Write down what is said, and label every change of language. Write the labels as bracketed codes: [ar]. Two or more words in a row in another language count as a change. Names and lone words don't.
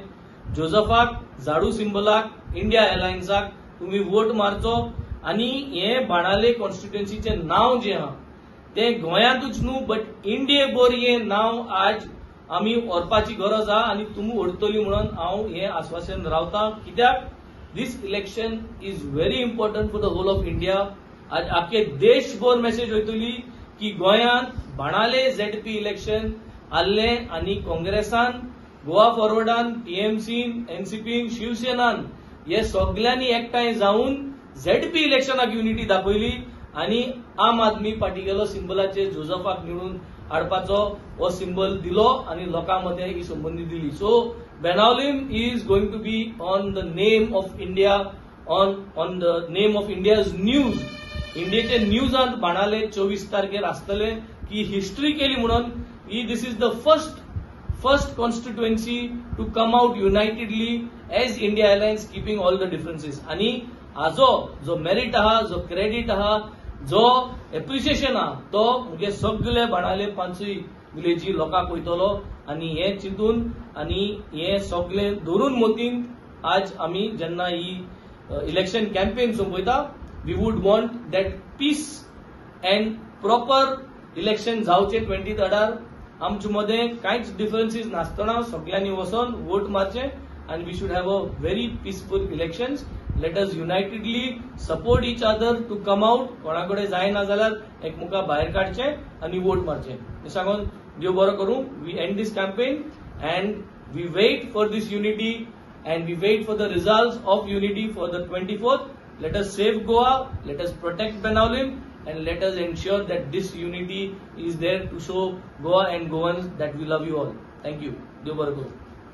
[kok] जोसेफाक, झाडू सिंबलाक, इंडिया अलायन्साक तुमी वोट मारचो आनी हे बाणावले कॉन्स्टिट्युएन्सीचें नांव जें आहा तें गोंयांतूच न्हू बट इंडियेभर हें नांव आज आमी व्हरपाची गरज आहा आनी तुमी व्हरतली म्हणून हांव हें आश्वासन रावतां. [en] कित्याक this election is very important for the whole of India. [kok] आज आख्खे देशभर मेसेज वयतली की गोंयांत बाणावले ZP इलेक्शन आसलें आनी काँग्रेसान, गोवा फॉरवर्डान, TMCन, NCPन, शिवसेनान हे सगळ्यांनी एकठांय जावन ZP इलेक्शनाक युनिटी दाखयली आनी आम आदमी पार्टीगेलो सिंबलाचेर जोसेफाक निवडून हाडपाचो हो सिंबल दिलो आनी लोकां मदें ही संबंदी दिली. [en] So Benaulim is going to be on the name of India, on the name of India's news. [kok] इंडियेचे न्यूजांत बाणावले 24 तारखेर आसतले की हिस्ट्री केली म्हणून. [en] This is the first constituency to come out unitedly as India Alliance keeping all the differences. [kok] आनी हाजो जो मेरिट आहा, जो क्रेडिट आहा, जो एप्रिसिएशन आहा तो मुगे सगळे बाणाले पांचूय विलेजी लोकांक वयतलो आणि हे चिंतून आणि हे सगळे धरून मोतीन आज आमी जेन्ना ही इलेक्शन कॅम्पेन सोंपयता [en] we would want that peace and proper election [kok] जावचे 23rd आमचे मध्ये कांयच डिफरन्सीस नासतना सगळ्यांनी वचून वोट मारचे [en] and we should have a very peaceful elections. Let us unitedly support each other to come out. [kok] कोणाकडे जायना जाल्यार एकमुका भायर काडचे आणि वोट मारचे हे सांगून देव बरो करूं. [en] We end this campaign and we wait for this unity and we wait for the results of unity for the 24th. Let us save Goa, let us protect Benaulim and let us ensure that this unity is there to show Goa and Goans that we love you all. Thank you. [kok] देव बरो करूं.